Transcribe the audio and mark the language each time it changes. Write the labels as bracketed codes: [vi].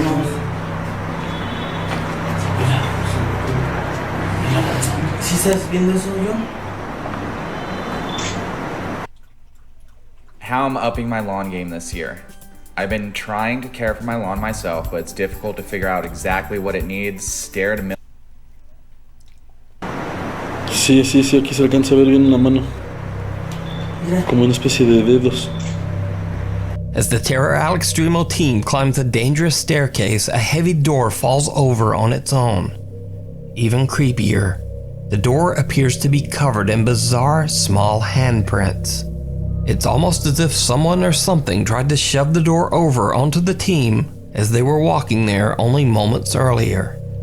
[es] Mira, ¿sí estás viendo eso, yo? [en] How I'm upping my lawn game this year. I've been trying to care for my lawn myself, but it's difficult to figure out exactly what it needs. Stare at a million. [es] Sí, aquí se alcanza a ver bien en la mano. Como una especie de dedos. [en] As the Terror al Extremo team climbs a dangerous staircase, a heavy door falls over on its own. Even creepier, the door appears to be covered in bizarre small handprints. It's almost as if someone or something tried to shove the door over onto the team as they were walking there only moments earlier.